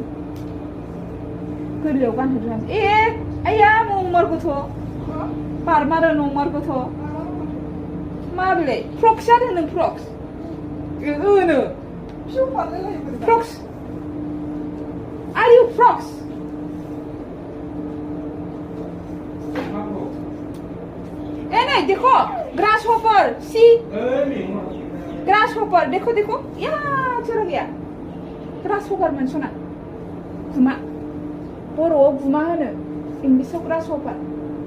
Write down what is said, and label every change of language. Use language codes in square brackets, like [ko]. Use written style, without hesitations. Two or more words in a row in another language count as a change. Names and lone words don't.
[brx] गोरलैयाव गानहो रोङासै। ए आया नंमारगौथ' बारमारो नंमारगौथ'। मा बेलाय फ्रक्स जादों नों? फ्रक्स होनो फ्रक्स। [en] are you frogs? [hi] ए नहीं देखो [en] grass hopper, see grass hopper. [hi] देखो देखो या चला गया। [en] grass hopper [brx] मोन सना गुमा, बर'आव गुमा होनो, इंलिसाव [en] grass hopper.